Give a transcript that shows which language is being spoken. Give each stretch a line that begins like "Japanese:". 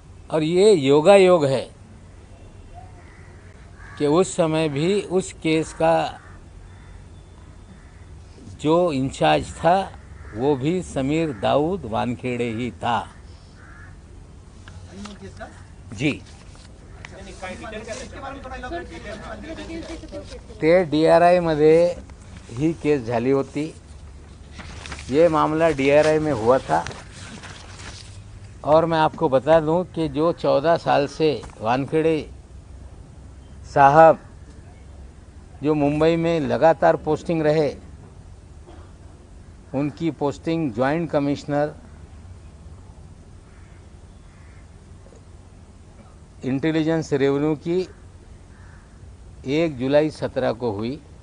Hindi: और ये योगायोग है कि उस समय भी उस केस का जो इंचार्ज था वो भी समीर दाऊद वानखेड़े ही था जी।
Marathi: ते डीआरआय मध्ये ही केस झाली होती।
Hindi: ये मामला डीआरआई में हुआ था। और मैं आपको बता दूं कि जो 14 साल से वानखेड़े साहब जो मुंबई में लगातार पोस्टिंग रहे, उनकी posting joint commissioner intelligence revenue की 1 जुलाई 17 को हुई।